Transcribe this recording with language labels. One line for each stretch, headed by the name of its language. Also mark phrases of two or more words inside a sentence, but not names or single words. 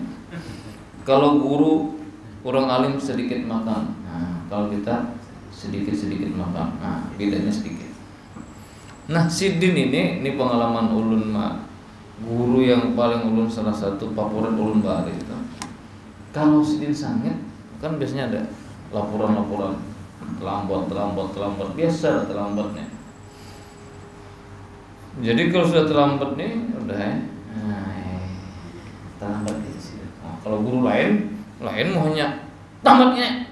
Indonesian: Kalau guru orang alim sedikit makan, kalau kita sedikit makan, bedanya sedikit.
Banjar: Nah, Sidin ini pengalaman ulun mah guru yang paling ulun salah satu favorit ulun bari itu. Kalau Sidin sangit kan biasanya ada laporan terlambat biasa terlambatnya.
Indonesian: Jadi kalau sudah terlambat nih udah terlambat gitu sih. Nah, kalau guru lain maunya tamatnya.